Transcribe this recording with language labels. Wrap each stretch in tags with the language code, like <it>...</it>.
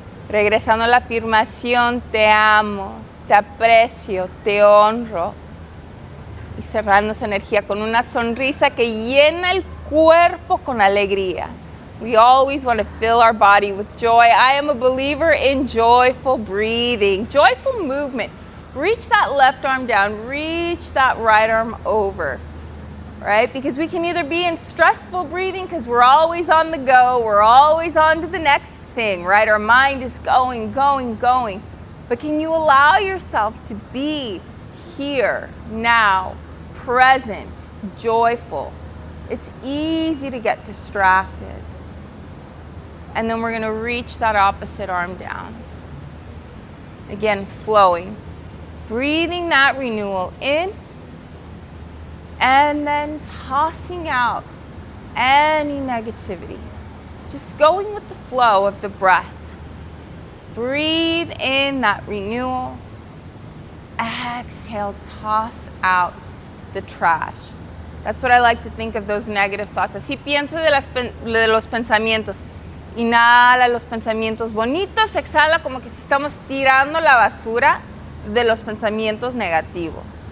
<es>Regresando a la afirmación, te amo, te aprecio, te honro. Y cerrando esa energía con una sonrisa que llena el cuerpo con alegría.</es> <en>We always want to fill our body with joy. I am a believer in joyful breathing, joyful movement. Reach that left arm down, reach that right arm over, right? Because we can either be in stressful breathing because we're always on the go, we're always on to the next thing, right? Our mind is going. But can you allow yourself to be here, now, present, joyful? It's easy to get distracted. And then we're going to reach that opposite arm down. Again, flowing. Breathing that renewal in. And then tossing out any negativity. Just going with the flow of the breath. Breathe in that renewal. Exhale, toss out the trash. That's what I like to think of those negative thoughts.</en> <es>Así pienso de los pensamientos. Inhala los pensamientos bonitos, exhala como que si estamos tirando la basura de los pensamientos negativos.</es>